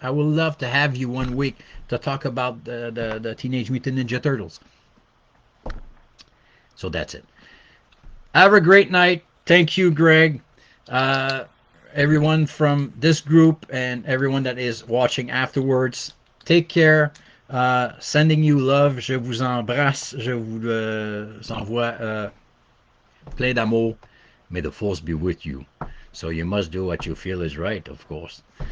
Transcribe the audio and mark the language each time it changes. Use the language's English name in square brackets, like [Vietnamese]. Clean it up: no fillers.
[English] I would love to have you one week to talk about the Teenage Mutant Ninja Turtles. So that's it. Have a great night. Thank you, Greg. Uh, Everyone from this group and everyone that is watching afterwards, take care. Sending you love. [French] Je vous embrasse. Je vous envoie plein d'amour. [English] May the force be with you. So you must do what you feel is right, of course.